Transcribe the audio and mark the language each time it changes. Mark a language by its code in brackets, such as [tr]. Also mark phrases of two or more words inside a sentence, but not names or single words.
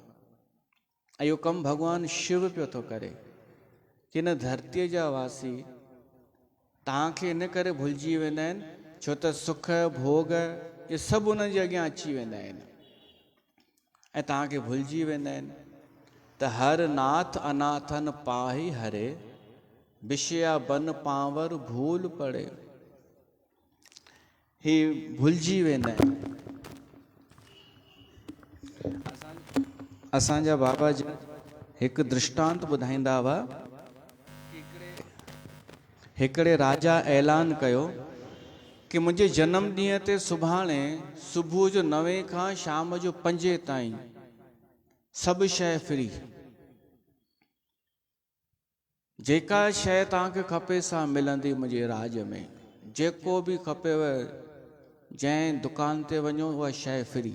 [sd] ऐं इहो कमु भॻवान शिव पियो थो करे कि हिन धरतीअ जा वासी तव्हांखे इन करे भुलिजी वेंदा आहिनि छो त सुख भोग इहे सभु उन्हनि जे अॻियां अची वेंदा आहिनि ऐं तव्हांखे भुलिजी वेंदा आहिनि त [awa] हर नाथ अनाथन पाही हरे, विषया बन पांवर भूल पड़े। [sd] ही भुलिजी वेंदा आहिनि। असांजा बाबा जी हिकु दृष्टांत ॿुधाईंदा हुआ। हिकिड़े राजा ऐलान कयो कि मुंहिंजे जनम ॾींहं ते सुभाणे सुबुह जो 9 खां शाम जो 5 ताईं सभु शइ फ्री, जेका शइ तव्हांखे खपे सा मिलंदी मुंहिंजे राज में, जेको बि खपेव जंहिं दुकान ते वञो उहा शइ फ्री।